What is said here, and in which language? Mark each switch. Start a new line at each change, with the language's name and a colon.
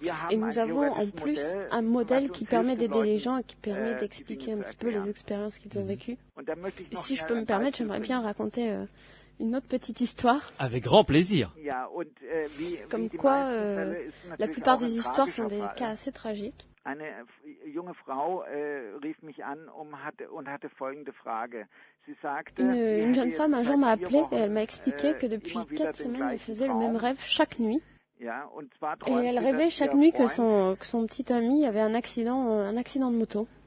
French: Et nous avons en plus un modèle qui permet d'aider les gens et qui permet d'expliquer un petit peu les expériences qu'ils ont vécues. Et si je peux me permettre, j'aimerais bien raconter une autre petite histoire. Avec grand plaisir. Comme quoi, la plupart des histoires sont des cas assez tragiques.
German: Eine junge Frau rief mich an und hatte folgende Frage. Sie sagte,
French: une jeune femme un jour m'a appelé et elle m'a expliqué que depuis 4 semaines, elle faisait le même rêve chaque nuit. Et elle rêvait chaque nuit que son petit ami avait un accident de moto.